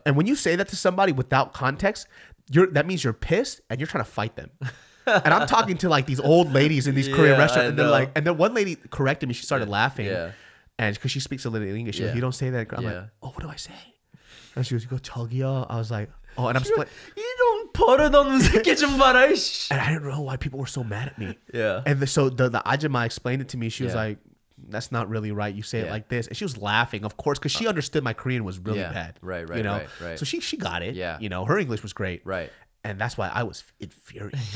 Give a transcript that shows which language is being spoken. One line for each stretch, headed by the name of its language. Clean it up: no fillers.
English: And when you say that to somebody without context, that means you're pissed and you're trying to fight them. And I'm talking to like these old ladies in these Korean restaurants, and they're like, and then one lady corrected me. She started laughing, and because she speaks a little English, she goes, you don't say that. I'm like, oh, what do I say? And she goes, you go 저기요. I was like, oh, and I'm split. You don't
Korean: 버릇없는 새끼 좀 봐라.
English: And I didn't know why people were so mad at me. Yeah. And so the ajima explained it to me. She was like, that's not really right. You say it like this. And she was laughing, of course, because she understood my Korean was really bad. Right. You know? Right. So she got it. Yeah. You know, her English was great. Right. And that's why I was infuriated.